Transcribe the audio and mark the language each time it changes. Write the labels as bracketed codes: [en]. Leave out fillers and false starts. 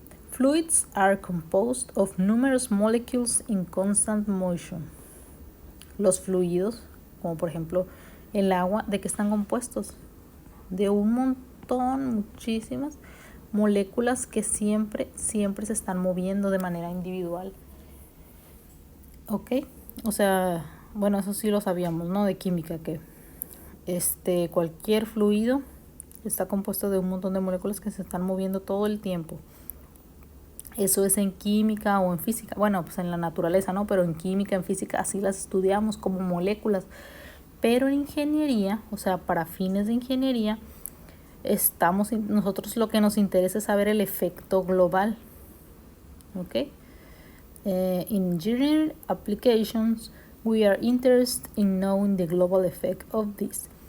[en] Fluids are composed of numerous molecules in constant motion. [es] Los fluidos, como por ejemplo el agua, ¿de qué están compuestos? De un montón, muchísimas moléculas que siempre se están moviendo de manera individual. ¿Ok? O sea, bueno, eso sí lo sabíamos, ¿no? De química, que cualquier fluido está compuesto de un montón de moléculas que se están moviendo todo el tiempo. Eso es en química o en física. Bueno, pues en la naturaleza, ¿no? Pero en química, en física, así las estudiamos como moléculas. Pero en ingeniería, o sea, para fines de ingeniería, nosotros lo que nos interesa es saber el efecto global. ¿Ok? [en] In engineering applications, we are interested in knowing the global effect of this.